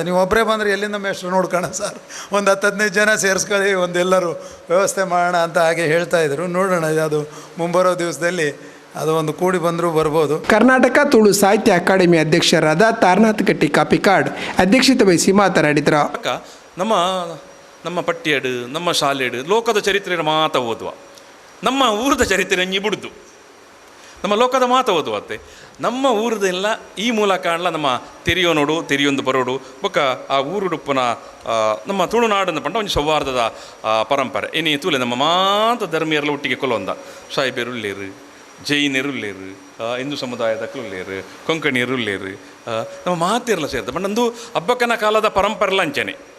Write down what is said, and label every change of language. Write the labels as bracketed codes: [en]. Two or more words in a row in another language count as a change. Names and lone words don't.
[kn] ನೀವು ಒಬ್ಬರೇ ಬಂದರೆ ಎಲ್ಲಿಂದ ಮೇಷ್ಟ್ರು ನೋಡ್ಕೋಣ ಸರ್, ಒಂದು 10-15 ಜನ ಸೇರಿಸ್ಕೊಳ್ಳಿ, ಒಂದೆಲ್ಲರೂ ವ್ಯವಸ್ಥೆ ಮಾಡೋಣ ಅಂತ ಹಾಗೆ ಹೇಳ್ತಾಯಿದ್ರು. ನೋಡೋಣ, ಅದು ಮುಂಬರೋ ದಿವಸದಲ್ಲಿ ಅದು ಒಂದು ಕೂಡಿ ಬಂದರೂ ಬರ್ಬೋದು. ಕರ್ನಾಟಕ ತುಳು ಸಾಹಿತ್ಯ ಅಕಾಡೆಮಿ ಅಧ್ಯಕ್ಷರಾದ ತಾರನಾಥ್ ಕಟ್ಟಿ ಕಾಪಿಕಾಡ್ ಅಧ್ಯಕ್ಷತೆ ವಹಿಸಿ ಮಾತನಾಡಿದರು. [tcy] ನಮ್ಮ ಪಠ್ಯಡು, ನಮ್ಮ ಶಾಲೆಡು ಲೋಕದ ಚರಿತ್ರೆ ಮಾತ ಓದುವ, ನಮ್ಮ ಊರದ ಚರಿತ್ರೆ ಬಿಡುದು, ನಮ್ಮ ಲೋಕದ ಮಾತ ಓದುವತ್ತೆ. ನಮ್ಮ ಊರದೆಲ್ಲ ಈ ಮೂಲಕ ಕಾಣಲ ನಮ್ಮ ತೆರಿಯೋನೋಡು ತೆರಿಯೊಂದು ಬರೋಡು ಬೊಕ್ಕ ಆ ಊರುಡುಪ್ಪನ ನಮ್ಮ ತುಳುನಾಡನ್ನು ಪಂಡ ಒಂದು ಸೌಹಾರ್ದದ ಪರಂಪರೆ ಇನಿ ತೂಲೆ ನಮ್ಮ ಮಾತ ಧರ್ಮೀಯರೆಲ್ಲ ಒಟ್ಟಿಗೆ ಕೊಲ್ಲೊಂದ ಸಾಯಿಬೇರುಳ್ಳೇರು, ಜೈನರುಳ್ಳೇರು, ಹಿಂದೂ ಸಮುದಾಯದಕ್ಕುಳ್ಳೇರು, ಕೊಂಕಣಿಯರುಳ್ಳೇರು, ನಮ್ಮ ಮಾತೆಲ್ಲ ಸೇರಿದ ಬಂಡಂದು ಅಬ್ಬಕ್ಕನ ಕಾಲದ ಪರಂಪರೆಲ್ಲ ಅಂಚನೆ.